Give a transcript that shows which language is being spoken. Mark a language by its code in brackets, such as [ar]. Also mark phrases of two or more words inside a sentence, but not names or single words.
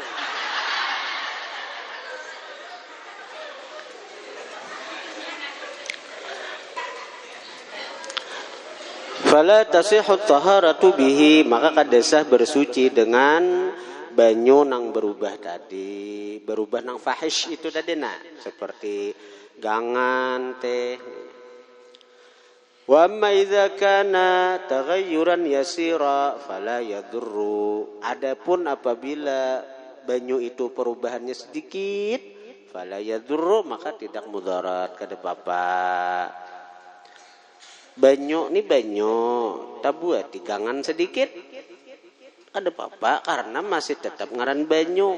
[ar] Fala tasihhu taharatu bihi, [bjn] maka kadesah bersuci dengan banyu nang berubah tadi, berubah nang fahish itu tadi seperti gangan teh. [ar] Wa amma idza kana taghayyuran yasira fala yadurru. [bjn] Adapun apabila banyu itu perubahannya sedikit, [ar] fala yadurru, [bjn] maka tidak mudarat kada apa-apa. Banyu tabuat digangan sedikit ada apa-apa karena masih tetap ngaran banyu.